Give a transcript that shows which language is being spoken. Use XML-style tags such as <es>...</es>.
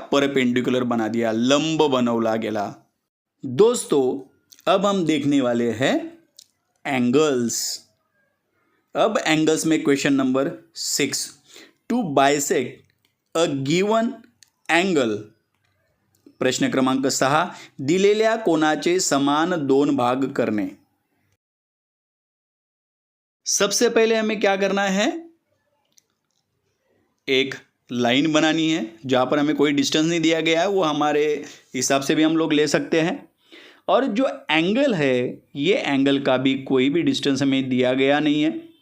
<hi>Perpendicular बना दिया,</hi> <mr>लंब बनवला गेला।</mr> <hi>दोस्तों अब हम देखने वाले हैं एंगल्स। अब एंगल्स में question number 6,</hi> <en>To bisect a given angle.</en> <mr>प्रश्न क्रमांक 6, दिलेल्या कोणाचे समान 2 भाग करणे।</mr> <hi>सबसे पहले हमें क्या करना है? एक लाइन बनानी है जहाँ पर हमें कोई डिस्टेंस नहीं दिया गया है, वो हमारे हिसाब से भी हम लोग ले सकते हैं। और जो एंगल है ये एंगल का भी कोई भी डिस्टेंस हमें दिया गया नहीं है।</hi>